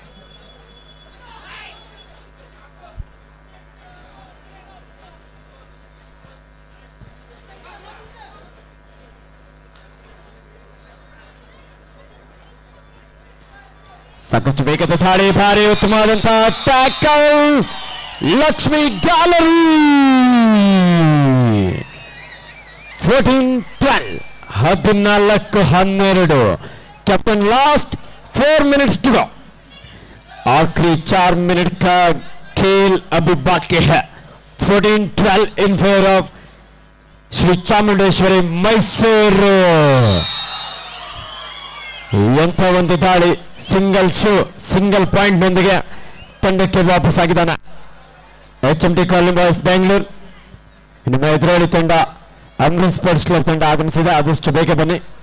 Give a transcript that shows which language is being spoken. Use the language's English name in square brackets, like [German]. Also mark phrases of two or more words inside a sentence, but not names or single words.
[Kannada] ಸಾಕಷ್ಟು ವೇಗದ ದಾಳಿ, ಭಾರಿ ಉತ್ತಮವಾದಂತಹ ಟ್ಯಾಕಲ್, ಲಕ್ಷ್ಮಿ ಗ್ಯಾಲರಿ 14-12, 14-12. [English] captain last 4 minutes to go. [Hindi] आखिरी 4 मिनट का खेल अभी बाकी है. [English] 14-12 in favour of श्री चामुंडेश्वरी मैसूरू. [Kannada] ಎಂಥ ಒಂದು ದಾಳಿ, [English] single point [Kannada] ನೊಂದಿಗೆ ತಂಡಕ್ಕೆ ವಾಪಸ್ ಆಗಿದ್ದಾನೆ HMT ಕಾಲೋನಿ ಬಾಯ್ಸ್ ಬೆಂಗಳೂರು. ನಿಮ್ಮ ಎದುರಾಳಿ ತಂಡ ಅಮೃತ್ ಸ್ಪೋರ್ಟ್ಸ್ ಕ್ಲಬ್ ತಂಡ ಆಗಮಿಸಿದೆ. ಆದಷ್ಟು ಬೇಗ ಬನ್ನಿ.